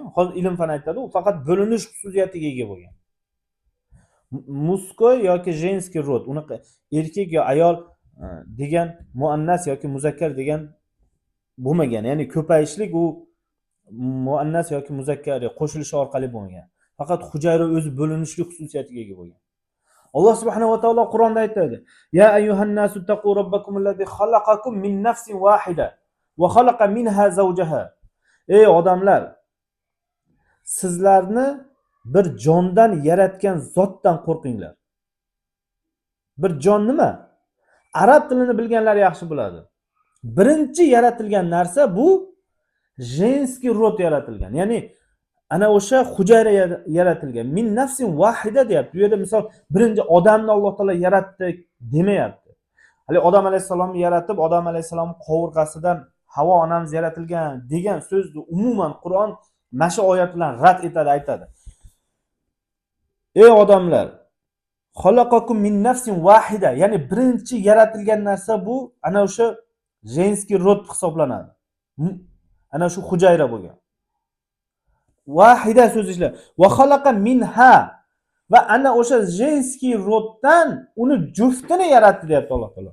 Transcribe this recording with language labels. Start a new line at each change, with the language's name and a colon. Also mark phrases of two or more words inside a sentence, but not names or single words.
Uzbek: Hozir ilm fan aytadi, u faqat bo'linish xususiyatiga ega bo'lgan. Muskoy yoki
Russian: женский род,
Uzbek: unaqa erkak yo ayol degan muannas yoki muzakkar degan bo'lmagan. Ya'ni ko'payishlik u muannas yoki muzakkar qo'shilishi orqali bo'lmagan. Faqat hujayra o'zi bo'linishlik xususiyatiga ega bo'lgan. Alloh
Arabic: سبحانه وتعالى
Uzbek: Qur'onda aytadi:
Arabic: "يا أيها الناس اتقوا ربكم الذي خلقكم من نفس واحدة وخلق منها زوجها."
Uzbek: Ey odamlar, sizlarni bir jondan yaratgan zotdan qo'rqinglar. Bir jon nima? Arab tilini bilganlar yaxshi biladi. Birinchi yaratilgan narsa bu
Russian: женский род
Uzbek: yaratilgan. Ya'ni ana o'sha hujayra yaratilgan.
Arabic: من نفس واحدة deyapti.
Uzbek: Bu yerda misol birinchi odamni Alloh taolo yaratdi demayapti. Hali odam alayhisalomni yaratib, odam alayhisalom qovurg'asidan Havo onamiz yaratilgan degan so'zni umuman Qur'on mana shu oyat bilan rad etadi, aytadi. Ey odamlar,
Arabic: خلقكم من نفس واحدة,
Uzbek: ya'ni birinchi yaratilgan narsa bu ana o'sha
Russian: женский род
Uzbek: hisoblanadi. Ana shu hujayra bo'lgan. Wahida so'zi ishlar.
Arabic: وخلق منها,
Uzbek: va ana o'sha
Russian: женский роддан
Uzbek: uni juftini yaratdi deyapti Alloh taolo.